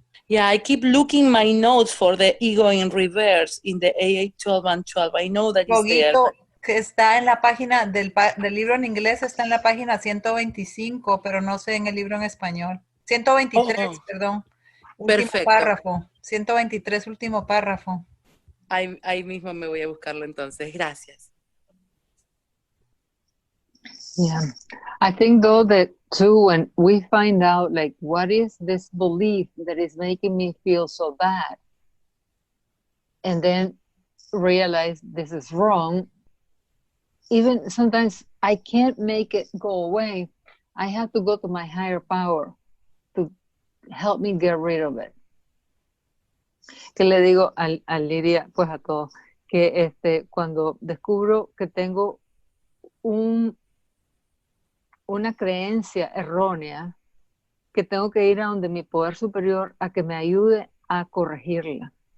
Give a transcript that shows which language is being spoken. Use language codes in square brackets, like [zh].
[en] Yeah, I keep looking my notes for the ego in reverse in the AA 12 and 12. I know that it's there. [es] que está en la página del libro en inglés, está en la página 125, pero no sé en el libro en español. 123, perdón. Último Perfecto. párrafo. 123, último párrafo. Ahí mismo me voy a buscarlo entonces. Gracias. [en] Yeah. I think though that too, when we find out like what is this belief that is making me feel so bad, and then realize this is wrong, even sometimes I can't make it go away. I have to go to my higher power to help me get rid of it. [es] Que le digo a Lydia, pues a todos, que cuando descubro que tengo una creencia errónea, que tengo que ir a donde mi poder superior a que me ayude a corregirla.